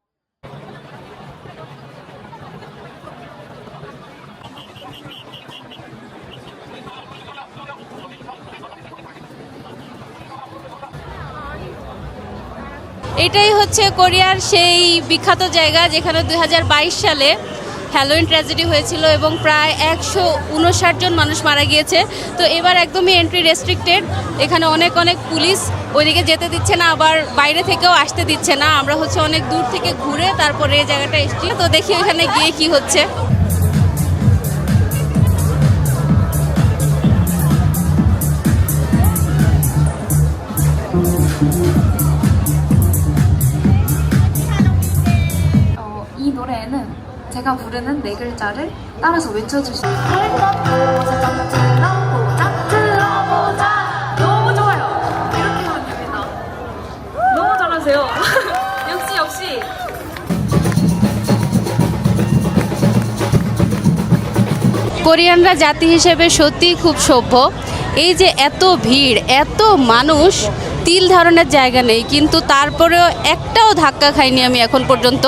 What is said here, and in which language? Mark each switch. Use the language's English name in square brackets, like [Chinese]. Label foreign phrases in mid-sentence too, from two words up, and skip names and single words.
[Bangla] এটাই হচ্ছে কোরিয়ার সেই বিখ্যাত জায়গা যেখানে 2022 সালে হ্যালোইন ট্র্যাজেডি হয়েছিল এবং প্রায় 159 জন মানুষ মারা গিয়েছে। তো এবার একদমই [English] entry restricted, [Bangla] এখানে অনেক পুলিশ ওইদিকে যেতে দিচ্ছে না, আবার বাইরে থেকেও আসতে দিচ্ছে না। আমরা হচ্ছে অনেক দূর থেকে ঘুরে তারপরে এই জায়গাটা এসেছি, তো দেখি ওখানে গিয়ে কি হচ্ছে। [Korean] 이 노래에는 제가 부르는 네 글자를 따라서 외쳐주시면 들어보자. 너무 좋아요. 이렇게 하면 됩니다. 너무 잘하세요. 역시. [Bangla] কোরিয়ানরা জাতি হিসেবে সত্যিই খুব সভ্য। এই যে এত ভিড়, এত মানুষ, তিল ধারণের জায়গা নেই, কিন্তু তারপরেও একটাও ধাক্কা খাইনি আমি এখন পর্যন্ত।